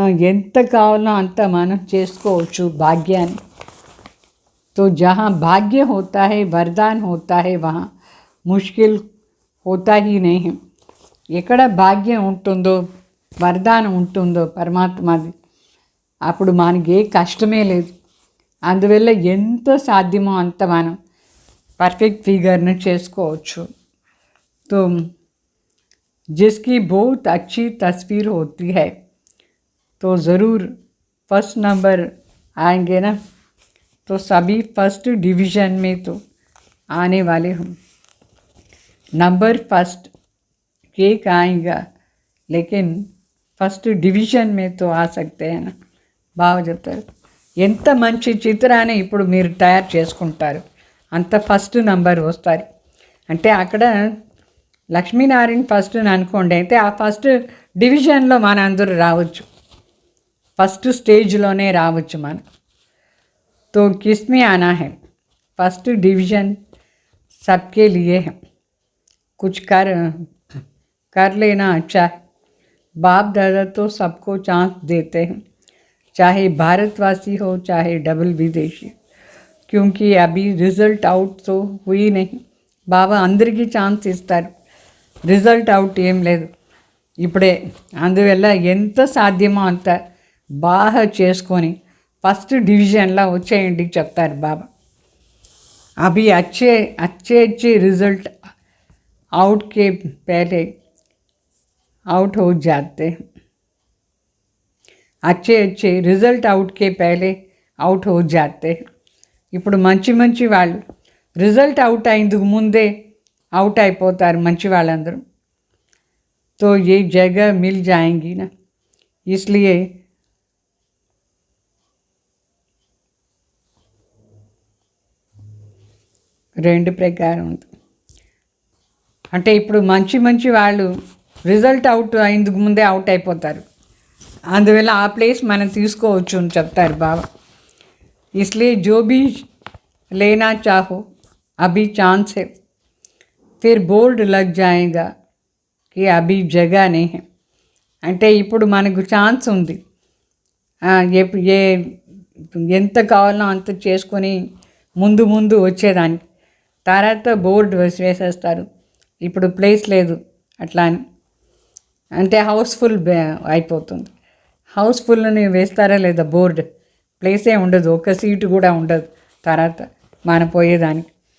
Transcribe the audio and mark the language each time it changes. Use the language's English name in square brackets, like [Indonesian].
[Telugu] ఎంత కావాలో అంత మనం చేసుకోవచ్చు భాగ్యాన్ని. [Hindi] तो जहाँ भाग्य होता है, वरदान होता है, वहाँ मुश्किल होता ही नहीं है. [Telugu] ఎక్కడ భాగ్యం ఉంటుందో, వరదానం ఉంటుందో పరమాత్మది, అప్పుడు మనకి ఏ కష్టమే లేదు. అందువల్ల ఎంత సాధ్యమో అంత మనం పర్ఫెక్ట్ ఫిగర్ని చేసుకోవచ్చు. [Hindi] तो जिसकी बहुत अच्छी तस्वीर होती है तो ज़रूर फर्स्ट नंबर आएंगे ना. तो सभी फर्स्ट डिवीज़न में तो आने वाले हूँ. नंबर फर्स्ट एक आएगा, लेकिन [Telugu] ఫస్ట్ డివిజన్ మీతో ఆసక్తి అయినా బాగా చెప్తారు. ఎంత మంచి చిత్రాన్ని ఇప్పుడు మీరు తయారు చేసుకుంటారు అంత ఫస్ట్ నంబర్ వస్తారు. అంటే అక్కడ లక్ష్మీనారాయణ ఫస్ట్ అనుకోండి, అయితే ఆ ఫస్ట్ డివిజన్లో మన అందరూ రావచ్చు, ఫస్ట్ స్టేజ్లోనే రావచ్చు మనం. [Hindi] तो किसमें आना है? फर्स्ट डिवीज़न सबके लिए है. कुछ कर लेना अच्छा है. बाप दादा तो सबको चांस देते हैं, चाहे भारतवासी हो चाहे डबल विदेशी, क्योंकि अभी रिजल्ट आउट तो हुई नहीं. [Telugu] బాబా అందరికీ ఛాన్స్ ఇస్తారు, రిజల్ట్ అవుట్ ఏం లేదు ఇప్పుడే. అందువల్ల ఎంత సాధ్యమో అంత బాగా చేసుకొని ఫస్ట్ డివిజన్లో వచ్చేయండి చెప్తారు బాబా. అవి [Hindi] अच्छे अच्छे रिजल्ट आउट के पहले आउट हो जाते हैं. अच्छे रिजल्ट आउट के पहले आउट हो जाते हैं. [Telugu] ఇప్పుడు మంచి వాళ్ళు రిజల్ట్ అవుట్ అయ్యేందుకు ముందే అవుట్ అయిపోతారు మంచి వాళ్ళందరూ. [Hindi] तो ये जगह मिल जाएंगी ना, इसलिए [Telugu] రెండు ప్రకారం ఉంది. అంటే ఇప్పుడు మంచి వాళ్ళు రిజల్ట్ అవుట్ అయ్యేందుకు ముందే అవుట్ అయిపోతారు, అందువల్ల ఆ ప్లేస్ మనం తీసుకోవచ్చు అని చెప్తారు బాబా. [Hindi] इसलिए जो भी लेना चाहो अभी चांस है, फिर बोर्ड लग जाएगा कि अभी जगह नहीं है. [Telugu] అంటే ఇప్పుడు మనకు ఛాన్స్ ఉంది, ఏ ఎంత కావాలో అంత చేసుకొని ముందు వచ్చేదానికి. తర్వాత బోర్డు వేసేస్తారు, ఇప్పుడు ప్లేస్ లేదు అట్లా అని. అంటే హౌస్ఫుల్ అయిపోతుంది. హౌస్ఫుల్ని వేస్తారా లేదా బోర్డు, ప్లేసే ఉండదు, ఒక సీటు కూడా ఉండదు తర్వాత మనం పోయేదానికి.